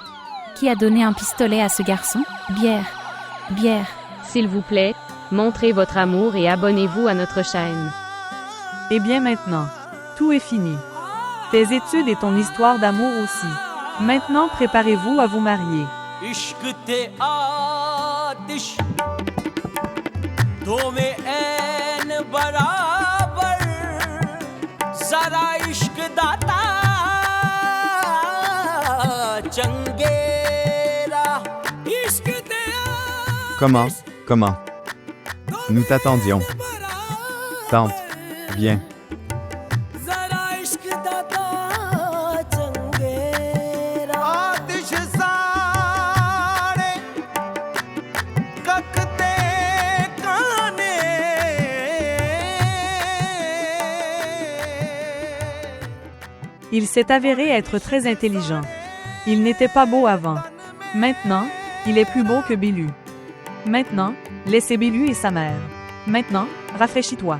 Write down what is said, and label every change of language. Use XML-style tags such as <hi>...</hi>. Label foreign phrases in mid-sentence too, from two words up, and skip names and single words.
<fr>Qui a donné un pistolet à ce garçon? Bière. S'il vous plaît, montrez votre amour et abonnez-vous à notre chaîne. Eh bien maintenant, tout est fini. Tes études et ton histoire d'amour aussi. Maintenant préparez-vous à vous marier.</fr> <pa>ਇਸ਼ਕ ਤੇ ਆਤਿਸ਼ ਦੋ ਮੇਂ ਐਨ ਬਰਾਬਰ ਜ਼ਰਾ ਇਸ਼ਕ ਦਾਤਾ ਚੰਗੇਰਾ ਇਸ਼ਕ ਤੇ</pa> <fr>Comment? Nous t'attendions. Tante, viens.</fr> <pa>ਜ਼ਰਾ ਇਸ਼ਕ ਦਾਤਾ ਚੰਗੇਰਾ ਆਤਿਸ਼ ਸਾਰੇ ਕਕਤੇ ਕਾਨੇ</pa> <fr>Il s'est avéré être très intelligent. Il n'était pas beau avant. Maintenant, il est plus beau que Bélu. Maintenant, laissez Bélu et sa mère. Maintenant, rafraîchis-toi.</fr>